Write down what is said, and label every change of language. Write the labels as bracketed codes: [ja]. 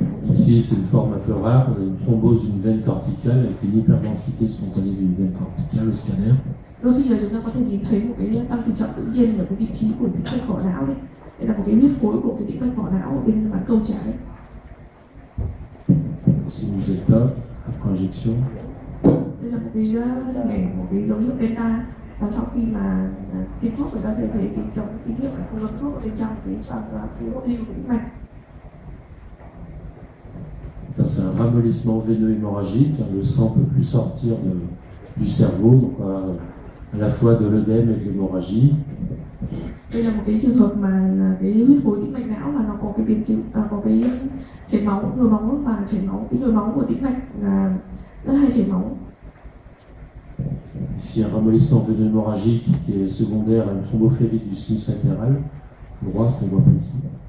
[fr] Ici, c'est une forme un peu rare. On a une thrombose d'une veine corticale avec une hyperdensité spontanée d'une veine corticale au scanner. [vi] Đôi khi là chúng ta có thể nhìn thấy một cái tăng tỷ trọng tự nhiên ở cái vị trí của tĩnh mạch vỏ não đấy. Đây là một cái huyết khối của cái tĩnh mạch vỏ não ở bên bán cầu trái. [fr] Sinus delta après injection. [vi] Đây là một cái dấu hiệu delta và sau khi mà tiêm thuốc người ta sẽ thấy cái dấu tín hiệu là không ngấm thuốc ở bên trong cái xoang cái hỗn lưu của tĩnh mạch. [fr] Ça, c'est un ramollissement veineux hémorragique. Le sang ne peut plus sortir du cerveau, donc à la fois de l'œdème et de l'hémorragie. [vi] Đây là một cái trường hợp mà cái huyết khối tĩnh mạch não và nó có cái biến chứng, có cái chảy máu, nhồi máu và chảy máu. Cái nhồi máu của tĩnh mạch là rất hay chảy máu. [fr] Ici, un ramollissement veineux hémorragique qui est secondaire à une thrombophélie du sinus latéral droit qu'on voit pas ici.